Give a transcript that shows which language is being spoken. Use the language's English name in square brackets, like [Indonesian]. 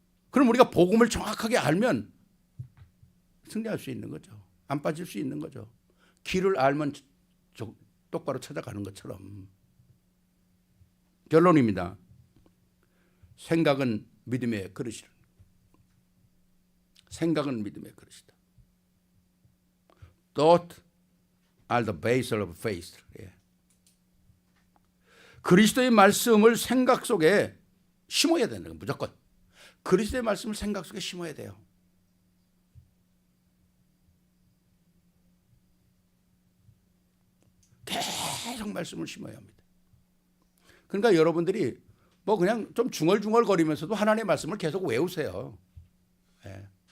[Korean] 그럼 우리가 복음을 정확하게 알면 승리할 수 있는 거죠. 안 빠질 수 있는 거죠. 길을 알면 똑바로 찾아가는 것처럼. 결론입니다. 생각은 믿음의 그릇이라. 생각은 믿음의 그릇이다. [English] Thought are the base of faith. [Korean] 예. 그리스도의 말씀을 생각 속에 심어야 되는 거예요. 무조건. 그리스도의 말씀을 생각 속에 심어야 돼요. 계속 말씀을 심어야 합니다. 그러니까 여러분들이 뭐 그냥 좀 중얼중얼거리면서도 하나님의 말씀을 계속 외우세요. 예.